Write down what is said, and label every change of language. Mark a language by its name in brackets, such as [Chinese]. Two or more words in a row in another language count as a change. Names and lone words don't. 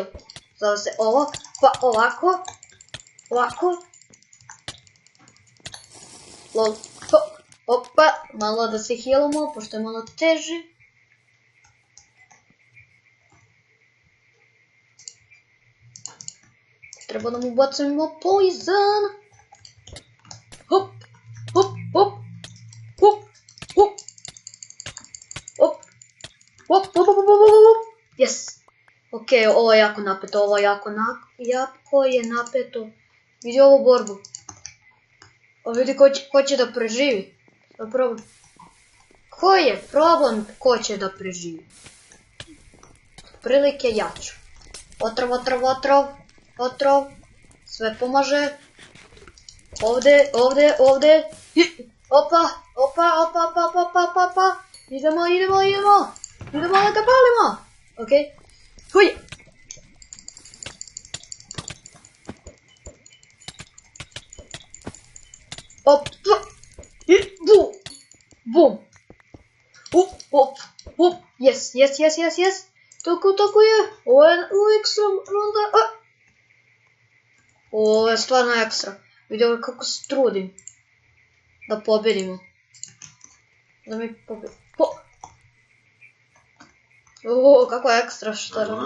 [Serbian] Zove se ovo, pa ovako. Ovako. Lol. Opa, malo da se healamo, pošto je malo teže. Treba da mu bacimo poison. Hop, hop, hop, hop, hop, hop, hop, hop, hop, hop, yes. Ok, ovo je jako napeto, ovo je jako napeto. Vidi ovu borbu. Vidi ko će da preživi. Koji je problem ko će da preživi? Prilike ja ću. Otrov. Sve pomaže. Ovdje. Opa. Idemo. Idemo da ga palimo. Ok. Huj. Op. Bum. Up. Yes. Tako je. Ovo je ekstra runda. Ovo je stvarno ekstra. Vidio kako se trudim da pobedimo. Da mi pobedimo. Kako je ekstra što je.